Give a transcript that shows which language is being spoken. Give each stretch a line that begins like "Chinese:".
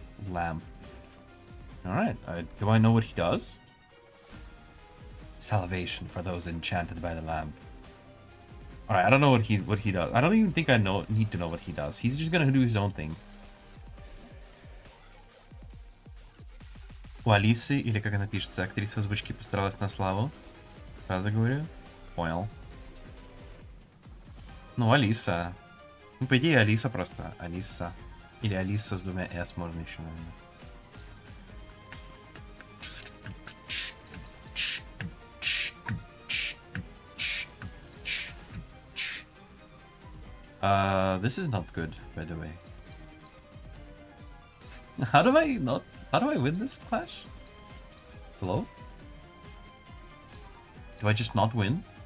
English: Lamp. Alright, do I know what he does? Salvation for those enchanted by the lamp. Alright, I don't know what he does. I don't even think I need to know what he does. He's just gonna do his own thing.
Russian: У Алисы, или как она пишется, актриса озвучки постаралась на славу. Правда говорю? Понял. Ну, Алиса. Ну, по идее, Алиса просто. Алиса. Или Алиса с двумя S можно еще, наверное.
English: This is not good, by the way. How do I not How do I win this clash? Hello? Do I just not win?